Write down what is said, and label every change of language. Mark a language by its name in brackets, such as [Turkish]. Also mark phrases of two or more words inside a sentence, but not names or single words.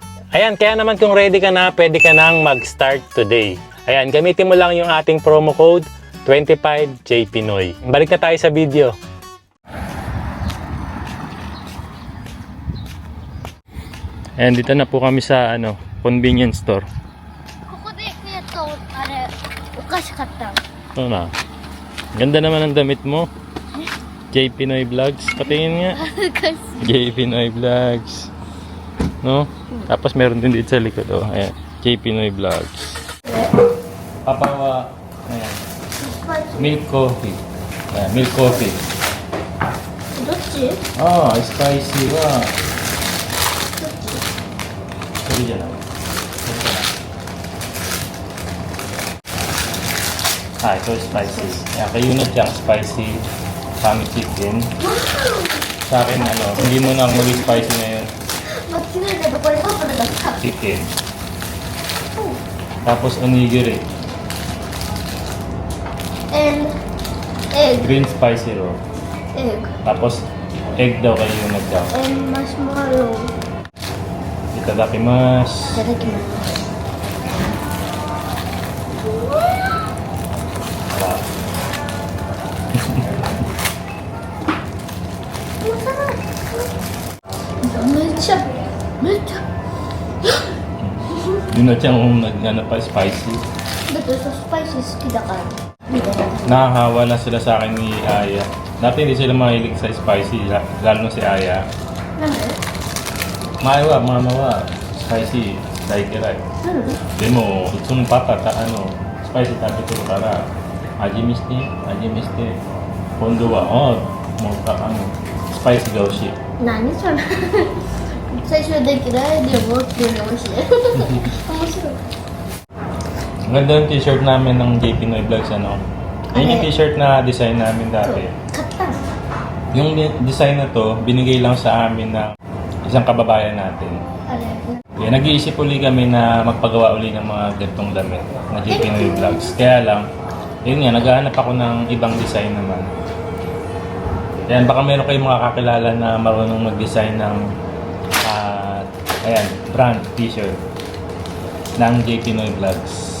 [Filipino] Ayan, kaya naman kung ready ka na, pwede ka nang mag-start today. Ayan, gamitin mo lang yung ating [English] promo code [Filipino] 25JPinoy. Balik na tayo sa video. Ayan, dito na po kami sa convenience store. [Japanese] ここでやっと、あれ、お菓子買った。 [Filipino] Ito na. Ganda naman ang damit mo. J Pinoy Vlogs. Patingin nga. [Japanese] 恥ずかしい。 [Filipino] J Pinoy Vlogs. No? Tapos meron din dito sa likod. Oh. Ayan. J Pinoy Vlogs. Papawa. Ayan. [English] Milk coffee. Ayan. Milk coffee. [Japanese] どっち？ [Filipino] Ah, spicy wa. Sorry dyan ako. Ito spicy. Ayan, kayo na dyan, [English] spicy tummy chicken. [Filipino] Sa akin, hindi mo na maging spicy ngayon. [Japanese] 間違えたとこれパパだった。 [Filipino] Chicken. Tapos onigiri. [English] And egg. Green spicy roll. Egg. [Filipino] Tapos egg daw kayo na daw. [English] And marshmallow. [Japanese] Itadakimasu. いただきます。 めっちゃ [Filipino] Yun na siyang spicy. [Japanese] だってさ、スパイシー好きだからみたいな。 [Filipino] Nakahawa na sila sa akin ni Aya. Dati hindi sila mahilig sa spicy, lalo na si Aya. [Japanese] なんで？前はママはスパイシー大嫌い。でもうちのパパがスパイシー食べてるから味見して今度はもうスパイシーが欲しい。何それ？最初で嫌いでもっていうの美味しい。面白い。 [Filipino] Ang ganda yung t-shirt namin ng JP Noy Vlogs, ano? Yan yung t-shirt na design namin dati. [Japanese] 買ったの [Filipino] Yung design na to, binigay lang sa amin ng isang kababayan natin. [Japanese] あれ [Filipino] Yan, nag-iisip uli kami na magpagawa uli ng mga ganitong damit na JP Noy Vlogs. Kaya lang, yun nga, naghahanap ako ng ibang design naman. Yan, baka meron kayong mga kakilala na marunong mag-design ng ayan, [English] brand t-shirt [Filipino] ng JP Noy Vlogs.